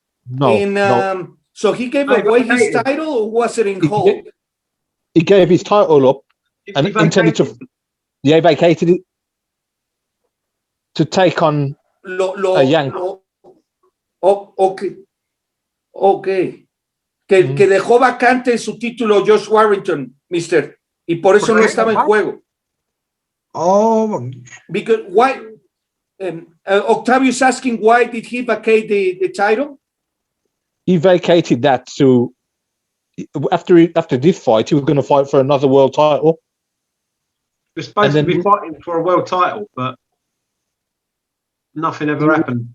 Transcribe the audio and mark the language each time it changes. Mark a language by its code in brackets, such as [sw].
[en] No. So he gave away his title, or was it in hold? He gave his title up and intended to. Yeah, vacated it to take on a Yank. Okay. [es] Que dejó vacante su título Josh Warrington, Mister, y por eso no estaba en juego. [en] Oh, because why? Octavio is asking, why did he vacate the title? He vacated that to after this fight, he was going to fight for another world title. We're supposed to be fighting for a world title, but nothing ever happened.